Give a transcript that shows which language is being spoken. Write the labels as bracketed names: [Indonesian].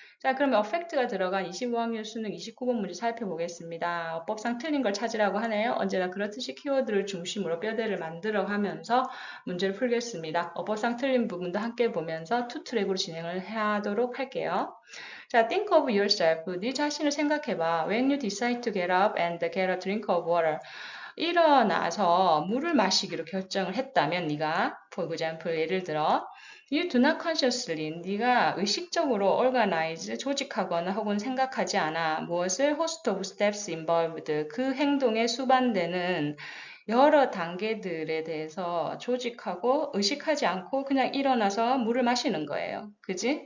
[Korean] 자, 그러면 affect가 들어간 25학년 수능 29번 문제 살펴보겠습니다. 어법상 틀린 걸 찾으라고 하네요. 언제나 그렇듯이 키워드를 중심으로 뼈대를 만들어 가면서 문제를 풀겠습니다. 어법상 틀린 부분도 함께 보면서 투 트랙으로 진행을 하도록 할게요. 자, think of yourself. 네 자신을 생각해봐. [English] When you decide to get up and get a drink of water. [Korean] 일어나서 물을 마시기로 결정을 했다면 네가, for example, 예를 들어 You do not consciously, 네가 의식적으로 organize, 조직하거나 혹은 생각하지 않아. 무엇을? host of steps involved, 그 행동에 수반되는 여러 단계들에 대해서 조직하고 의식하지 않고 그냥 일어나서 물을 마시는 거예요. 그지?